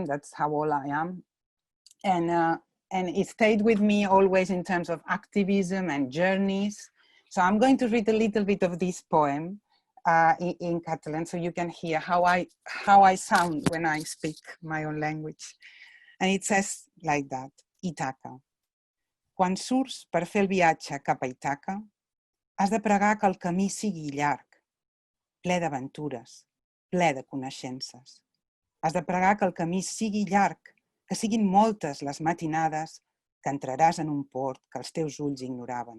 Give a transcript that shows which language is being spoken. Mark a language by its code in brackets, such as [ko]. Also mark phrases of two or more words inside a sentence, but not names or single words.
[en] That's how old I am, and it stayed with me always in terms of activism and journeys. So I'm going to read a little bit of this poem in Catalan, so you can hear how I sound when I speak my own language. And it says like that: [ca] Ítaca. Quan surts per fer el viatge cap a Ítaca, has de pregar que el camí sigui llarg, ple d'aventures, ple de coneixences. Has de pregar que el camí sigui llarg, que siguin moltes les matinades que entraràs en un port que els teus ulls ignoraven.